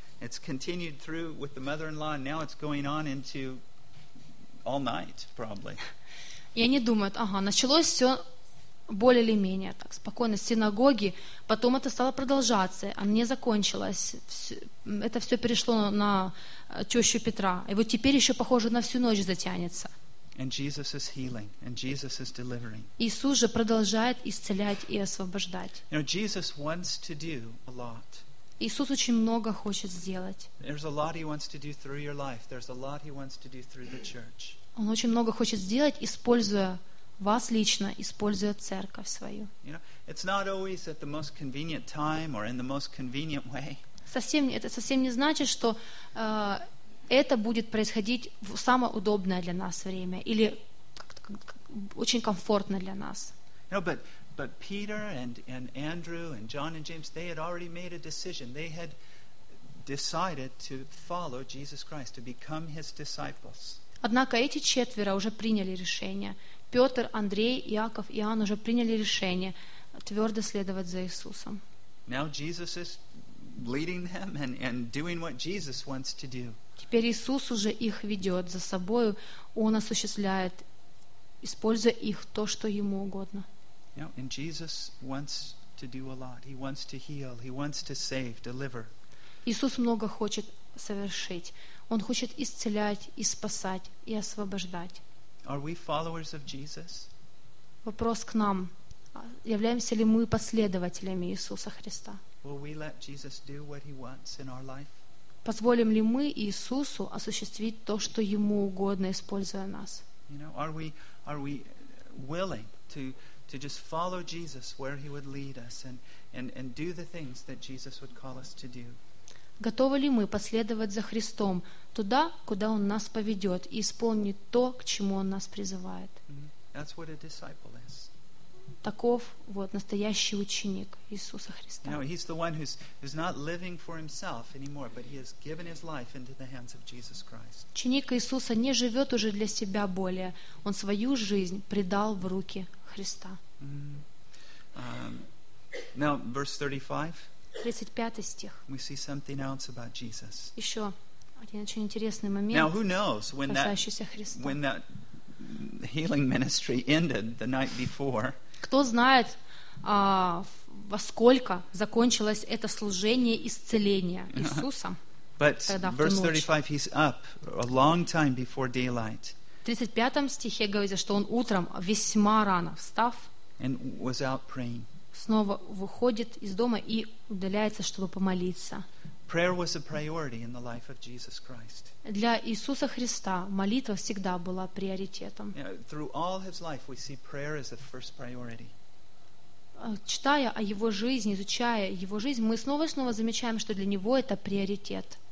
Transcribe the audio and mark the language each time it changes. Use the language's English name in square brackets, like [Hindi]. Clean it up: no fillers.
[English] It's continued through with the mother-in-law, and now it's going on into all night, probably. [Russian] И они думают, ага, началось все более или менее так спокойно с синагоги, потом это стало продолжаться, а не закончилось. Это все перешло на тещу Петра, и вот теперь еще похоже на всю ночь затянется. [English] And Jesus is healing, and Jesus is delivering. [Russian] Иисус же продолжает исцелять и освобождать. [English] You know, Jesus wants to do a lot. [Russian] Иисус очень много хочет сделать. [English] There's a lot He wants to do through your life. There's a lot He wants to do through the church. [Russian] Он очень много хочет сделать, используя вас лично, используя церковь свою. [English] You know, it's not always at the most convenient time or in the most convenient way. [Russian] Это совсем не значит, что это будет происходить в самое удобное для нас время или очень комфортно для нас. [English] No, but Peter and Andrew and John and James, they had already made a decision. They had decided to follow Jesus Christ, to become His disciples. [Russian] Однако эти четверо уже приняли решение. Петр, Андрей, Иаков, Иоанн уже приняли решение твердо следовать за Иисусом. [English] Now Jesus is leading them and doing what Jesus wants to do. [Russian] Теперь Иисус уже их ведет за собою, Он осуществляет, используя их то, что Ему угодно. Иисус много хочет совершить. Он хочет исцелять, и спасать, и освобождать. [English] Are we followers of Jesus? [Russian] Вопрос к нам. Являемся ли мы последователями Иисуса Христа? [English] Will we let Jesus do what He wants in our life? [Russian] Позволим ли мы Иисусу осуществить то, что Ему угодно, используя нас? [English] You know, are we willing to just follow Jesus where He would lead us and do the things that Jesus would call us to do? [Russian] Готовы ли мы последовать за Христом туда, куда Он нас поведет, и исполнить то, к чему Он нас призывает? [English] Mm-hmm. That's what a disciple is. [Russian] Таков вот настоящий ученик Иисуса Христа. [English] Now, he's the one who's not living for himself anymore, but he has given his life into the hands of Jesus Christ. [Russian] Ученик Иисуса не живет уже для себя более. Он свою жизнь предал в руки Христа. [English] Mm-hmm. Now, verse 35. [Russian] 35 стих. [English] We see something else about Jesus. [Russian] Еще один очень интересный момент. [English] Now, who knows when that healing ministry ended the night before? [Russian] Кто знает, во сколько закончилось это служение исцеления Иисусом? [English] But verse 35, he's up a long time before daylight. [Russian] В 35 стихе говорится, что он утром весьма рано встав, [English] and was out praying. [Russian] Снова выходит из дома и удаляется, чтобы помолиться. [English] Prayer was a priority in the life of Jesus Christ. [Russian] Для Иисуса Христа молитва всегда была приоритетом. [English] Through all His life, we see prayer as the first priority. [Russian] читая о его жизни, изучая его жизнь, мы снова и снова замечаем, что для него это приоритет.